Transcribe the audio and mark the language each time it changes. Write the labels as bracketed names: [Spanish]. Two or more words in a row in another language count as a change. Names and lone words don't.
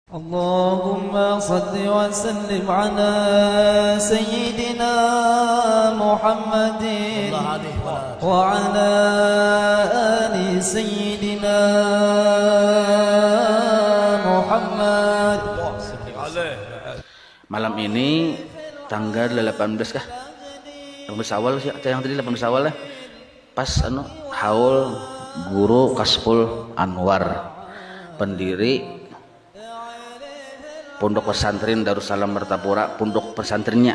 [Arabic] اللهم صل وسلم على سيدنا محمد وعلى آل سيدنا محمد. [Indonesian] Malam ini tanggal 18 kah? 18 Syawal sih, yang tadi 18 Syawal ya. Pas haul Guru Kasful Anwar, pendiri Pondok Pesantren Darussalam Mertapura, pondok pesantrennya.